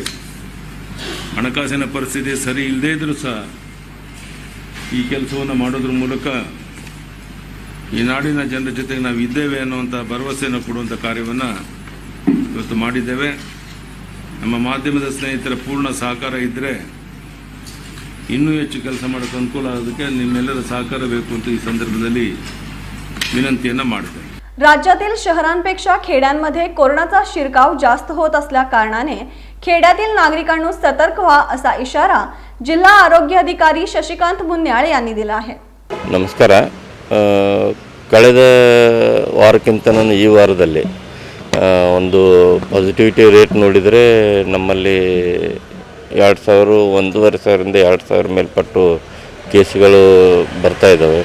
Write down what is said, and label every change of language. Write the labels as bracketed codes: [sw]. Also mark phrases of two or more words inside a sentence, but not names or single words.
[kn] ಹಣಕಾಸಿನ ಪರಿಸ್ಥಿತಿ ಸರಿ ಇಲ್ಲದೇ ಇದ್ರೂ ಸಹ ಈ ಕೆಲಸವನ್ನು ಮಾಡೋದ್ರ ಮೂಲಕ ಈ ನಾಡಿನ ಜನರ ಜೊತೆಗೆ ನಾವು ಇದ್ದೇವೆ ಅನ್ನುವಂಥ ಭರವಸೆಯನ್ನು ಕೊಡುವಂಥ ಕಾರ್ಯವನ್ನು ಇವತ್ತು ಮಾಡಿದ್ದೇವೆ. ನಮ್ಮ ಮಾಧ್ಯಮದ ಸ್ನೇಹಿತರ ಪೂರ್ಣ ಸಹಕಾರ ಇದ್ದರೆ ಇನ್ನೂ ಹೆಚ್ಚು ಕೆಲಸ ಮಾಡೋಕ್ಕೆ ಅನುಕೂಲ ಆಗೋದಕ್ಕೆ ನಿಮ್ಮೆಲ್ಲರ सहकार ಬೇಕು ಅಂತ ಈ ಸಂದರ್ಭದಲ್ಲಿ विनंतीಯನ್ನು ಮಾಡಿದೆ. [mr] राज्यातील शहरांपेक्षा खेड्यांमध्ये कोरोनाचा शिरकाव जास्त होत असल्या कारणाने खेड्यातील नागरिकांनी सतर्क व्हा असा इशारा जिल्हा आरोग्य अधिकारी शशिकांत मुन्याळ यांनी दिला आहे. [kn] ನಮಸ್ಕಾರ. ಕಳೆದ ವಾರಕ್ಕಿಂತ ನಾನು ಈ ವಾರದಲ್ಲಿ ಒಂದು [en] positivity rate [kn] ನೋಡಿದರೆ ನಮ್ಮಲ್ಲಿ 2,000 1,500ರಿಂದ 2,000 ಮೇಲ್ಪಟ್ಟು ಕೇಸ್ಗಳು ಬರ್ತಾ ಇದ್ದಾವೆ.